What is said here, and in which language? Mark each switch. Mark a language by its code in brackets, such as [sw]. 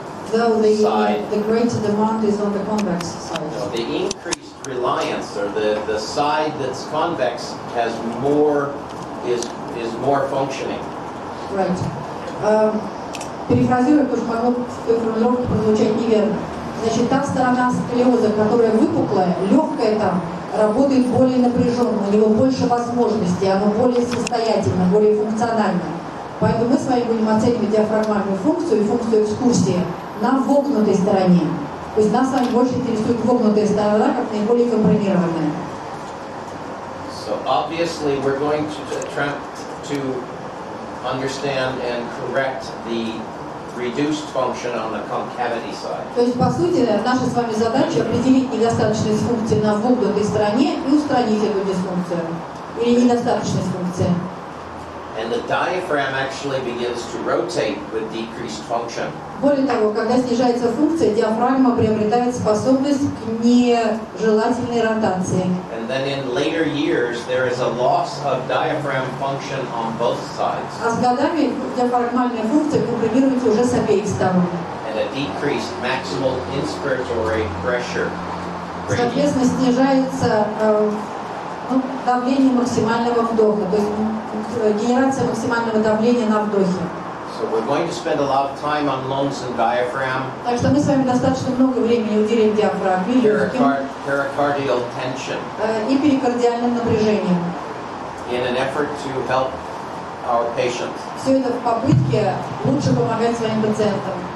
[en] Though the greater demand is on the convex side. No, the increased reliance, or the side that's convex, has more is more functioning. Right. [ru] Перефразируя, потому что могло в формулировке прозвучать неверно. Значит, та сторона сколиоза, которая выпуклая, легкая там, работает более напряженно, у него больше возможностей, оно более состоятельно, более функционально. Поэтому мы с вами будем оценивать диафрагмальную функцию и функцию экскурсии на вогнутой стороне. То есть нас с вами больше интересует вогнутая сторона, как наиболее компримированная. [en] So obviously we're going to attempt to understand and correct the reduced function on the concavity side. [ru] То есть, по сути, наша с вами задача определить недостаточность функции на вогнутой стороне и устранить эту дисфункцию. Или недостаточность функции. [en] And the diaphragm actually begins to rotate with decreased function. [ru] Более того, когда снижается функция, диафрагма приобретает способность к нежелательной ротации. [en] And then in later years there is a loss of diaphragm function on both sides. [ru] А с годами диафрагмальная функция компримируется уже с обеих сторон. [en] And a decreased maximal inspiratory pressure. [ru] Соответственно, снижается давление максимального вдоха, то есть генерация максимального давления на вдохе. [en] So we're going to spend a lot of time on lungs and diaphragm. [ru] Так что мы с вами достаточно много времени уделим диафрагме, легким [en] Pericardial tension. [ru] и перикардиальным напряжением. [en] In an effort to help our patients. [ru] Все это в попытке лучше помогать своим пациентам.